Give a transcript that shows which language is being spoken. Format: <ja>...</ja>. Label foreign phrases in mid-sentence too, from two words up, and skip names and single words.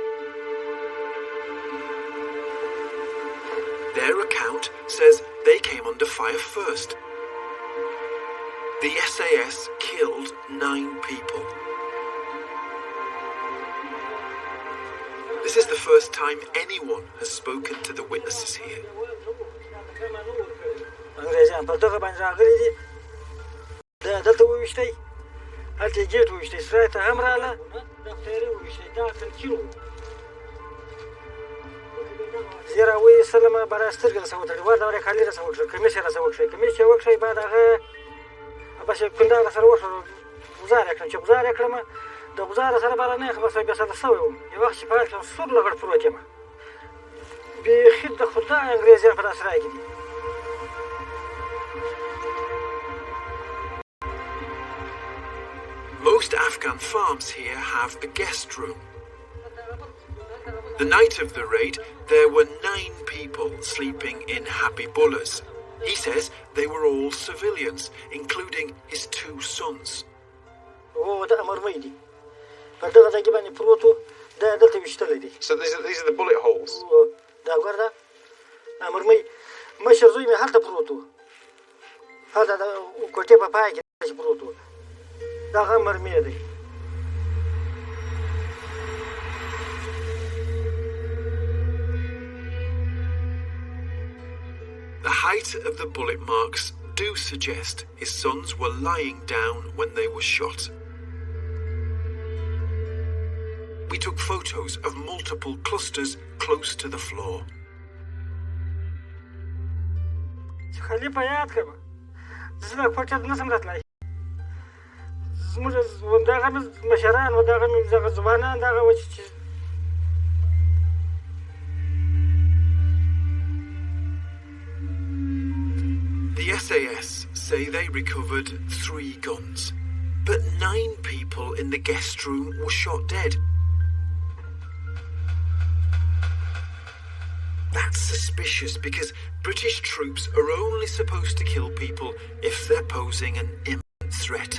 <en>Their account says they came under fire first. The SAS killed 9 people. This is the first time anyone has spoken to the witnesses here.</en> <ps>انګریزان په دغه باندې راغلي دي دا دلته وویشتئ هلته یې ګیټ وویشتئ سرای ته هم راغله دفترې وویشتئ دا تنکیل وو زه راویستلم باره سترګې راسه وتړي ور دورې کالي راسه وکړه کمیس یې راسه وکړئ کمیس چې وکړئ بعد هغه بس یې کنداغ سره وښوره ګزار یې کړم چې ګزار یې کړم د ګزار سره بله نه بس بیا ساده شوی وم یو وخت چې په حال کښې سور لغړ پروت یم بیخي د خدای انګریزیان په دا سرای کې دي.</ps> <en>Most Afghan farms here have a guest room. The night of the raid, there were 9 people sleeping in Habibulah's. He says they were all civilians, including his 2 sons.</en> <ps>Oh, دا مرمۍ دي په دغه ځای کې باندې پروت و دا دلته ویشتلی دي.</ps> <en>So these are the bullet holes?</en> <ps>دا ګوره دا مرمۍ مشر زوی مې هلته پروت و هلته د کوټې په پای کې چې پروت و دغه مرمۍ دی.</ps> <en>The height of the bullet marks do suggest his sons were lying down when they were shot. We took photos of multiple clusters close to the floor.</en> <ps>خلیفه یاد کړم زه دا کوټې ته نشم راتلی زموږ دغه مشران و دغه ځوانان دغه و چې</ps> <en>The SAS say they recovered 3 guns, but 9 people in the guest room were shot dead. That's suspicious because British troops are only supposed to kill people if they're posing an imminent threat.</en>